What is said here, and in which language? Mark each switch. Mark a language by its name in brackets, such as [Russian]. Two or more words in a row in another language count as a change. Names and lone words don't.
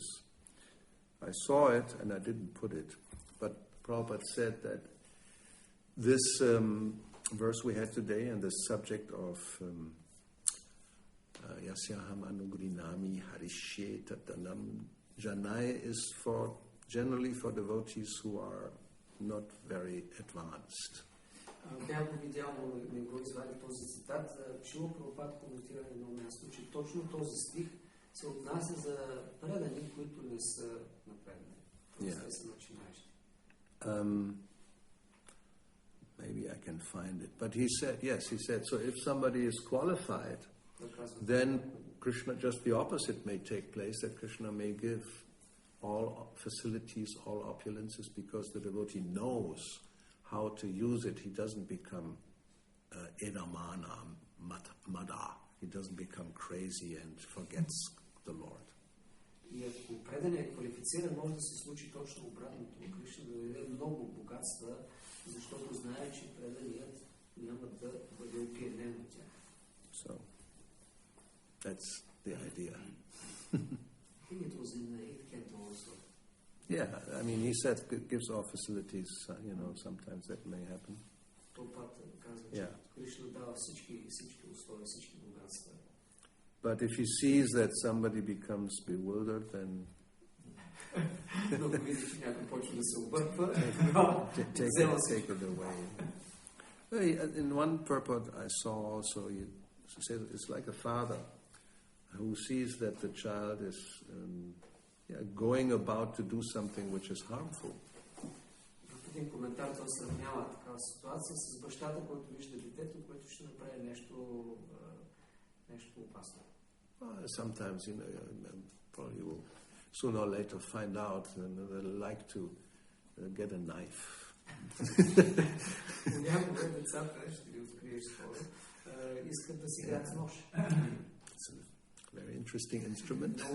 [English] I saw it and I didn't put it, but Prabhupada said that this verse we had today and the subject of [Sanskrit] यस्याहम् अनुगृह्णामि हरिष्ये तद्धनं शनैः [English] is generally for devotees who are not very advanced. [Bulgarian] Бях го видял, но не го извадих този цитат. Шила Прабхупад коментира на едно място, че точно този стих се отнася за предани, които не са напреднали. Те са начинаещи. [English] Maybe I can find it. But he said, so if somebody is qualified, then Krishna, just the opposite may take place, that Krishna may give all facilities, all opulences, because the devotee knows how to use it. He doesn't become edamana, mada. He doesn't become crazy and forgets the Lord. [Bulgarian] И ако преданият е квалифициран, може да се случи точно обратното. Кришна да даде много богатства, защото знае, че преданият няма да бъде опиянен от тях. [English] So, that's the idea. I think it was in the 8th canto also. Yeah, I mean, he said it gives all facilities, sometimes that may happen. [Bulgarian] Прабхупад казва, че Кришна дава всички условия, всички богатства. [English] But if he sees that somebody becomes bewildered, then take it away. In one purport I saw also, he says it's like a father who sees that the child is going about to do something which is harmful. [Bulgarian] Един коментар той сравнява такава ситуация с бащата, който вижда детето, което ще направи нещо опасно. [English] Sometimes, probably will sooner or later find out and they'll like to get a knife. It's a very interesting instrument.